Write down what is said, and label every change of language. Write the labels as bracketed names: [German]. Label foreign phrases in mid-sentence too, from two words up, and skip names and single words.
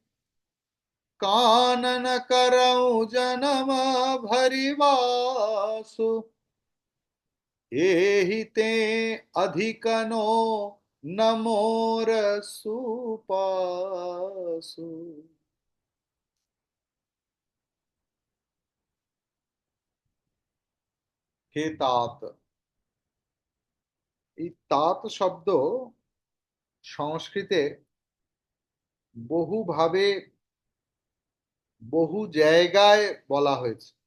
[Awadhi] कानन करऊं जन्म भरिवासु, एहि ते अधिकनो न मोर सुपासु। [Bangla] হে तात, এই তাঁত শব্দ সংস্কৃতে বহুভাবে বহু জায়গায় বলা হয়েছে।